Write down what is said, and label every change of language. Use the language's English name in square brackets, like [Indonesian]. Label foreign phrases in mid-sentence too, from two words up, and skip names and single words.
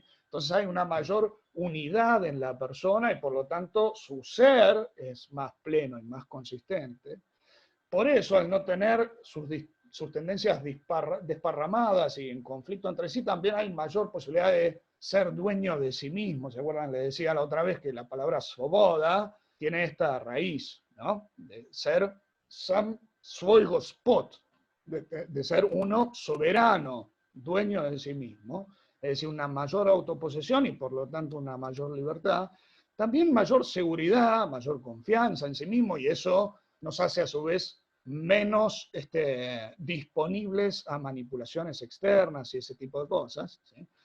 [Spanish] Entonces hay una mayor unidad en la persona y por lo tanto su ser es más pleno y más consistente. Por eso, al no tener sus tendencias desparramadas y en conflicto entre sí, también hay mayor posibilidad de ser dueño de sí mismo. ¿Se acuerdan? Le decía la otra vez que la palabra svoboda tiene esta raíz, ¿no? [Slovenian] De ser sam svoj gospod, [Spanish] de ser uno soberano, dueño de sí mismo, es decir, una mayor autoposesión y por lo tanto una mayor libertad, también mayor seguridad, mayor confianza en sí mismo, y eso nos hace a su vez menos disponibles a manipulaciones externas y ese tipo de cosas, ¿sí?